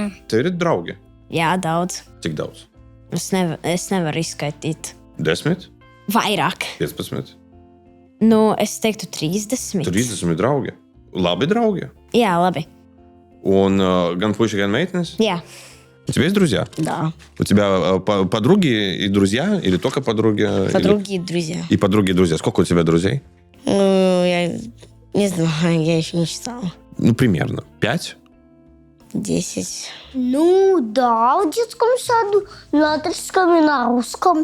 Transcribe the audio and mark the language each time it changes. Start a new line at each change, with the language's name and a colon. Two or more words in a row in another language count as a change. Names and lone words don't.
Latvian: Tev ir draugi? Jā, daudz. Cik daudz? Es nevaru izskaitīt. 10? Vairāk. 15? Es teiktu 30. 30 ir draugi. Labi draugi. Jā, labi. Он gan puiši, gan meitenes? Jā.
Russian: У тебя есть друзья? Да. У тебя подруги и друзья? Или только подруги? Подруги и друзья. И подруги и друзья. Сколько у тебя друзей? Я не знаю, я еще не считала. Примерно. 5? 10. Да, в детском саду, на латышском и на русском.